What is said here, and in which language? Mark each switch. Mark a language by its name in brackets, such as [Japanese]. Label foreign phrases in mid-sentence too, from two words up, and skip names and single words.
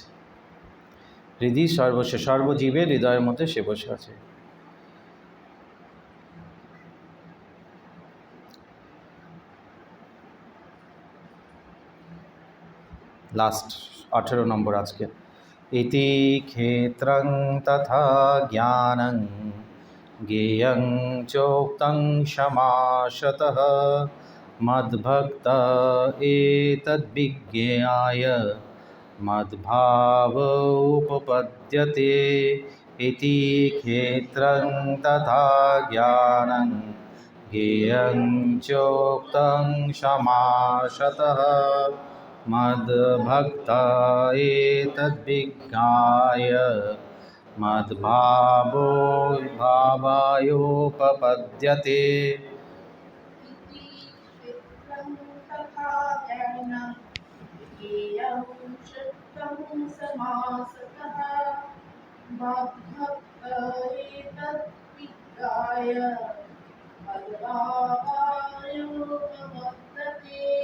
[Bangla] হৃদি সর্বস্ব, সর্বজীবের হৃদয়ের মধ্যে সে বসে আছে। লাস্ট 18 নম্বর আজকে। [Sanskrit] ইতি ক্ষেত্রং তথা জ্ঞানং জ্ঞেয়ং চোক্তং সমাসতঃ মদ্ভক্ত এতদ্বিজ্ঞায় মদ্ভাব উপপদ্যতে। ইতি ক্ষেত্রং তথা জ্ঞানং জ্ঞেয়ং চোক্তং সমাসতঃ মদ্ভক্ত এতদ্বিজ্ঞায় মদ্ভাবো ভাবায়োপপদ্যতে। क्षेत्रं तथा ज्ञानं ज्ञेयं चित्तं समासतः मद्भक्त एतद्विज्ञाय मद्भावायोपपद्यते।